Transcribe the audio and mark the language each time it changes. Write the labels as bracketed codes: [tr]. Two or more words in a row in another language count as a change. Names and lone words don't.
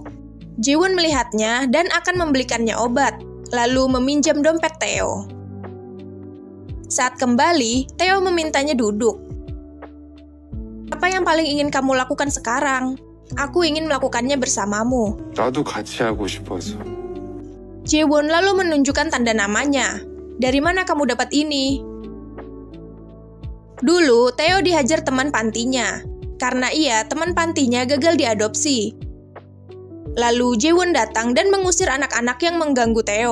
[id] Jae-won melihatnya dan akan membelikannya obat, lalu meminjam dompet Tae. Saat kembali, Tae memintanya duduk. "Apa yang paling ingin kamu lakukan sekarang? Aku ingin melakukannya bersamamu." [ko] 나도 같이 하고 싶어서. [id] Jae-won lalu menunjukkan tanda namanya. "Dari mana kamu dapat ini?" Dulu, Tae dihajar teman pantinya, karena teman pantinya gagal diadopsi. Lalu Jae-won datang dan mengusir anak-anak yang mengganggu Tae.